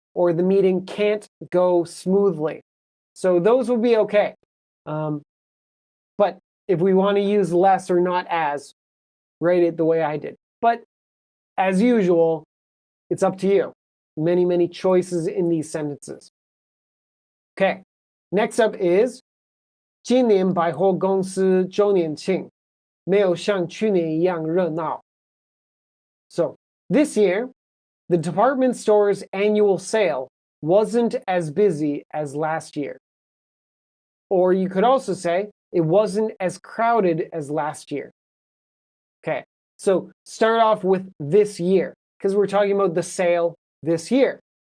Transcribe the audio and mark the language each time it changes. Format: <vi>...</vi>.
<en>Or the meeting can't go smoothly. So those would be okay. But if we want to use less or not as, write it the way I did. But as usual, it's up to you. Many, many choices in these sentences. Okay, next up is</en> <zh>今年百货公司周年庆没有像去年一样热闹.</zh> <en>So this year, the department store's annual sale wasn't as busy as last year. Or you could also say it wasn't as crowded as last year. Okay, so start off with this year because we're talking about the sale this year.</en>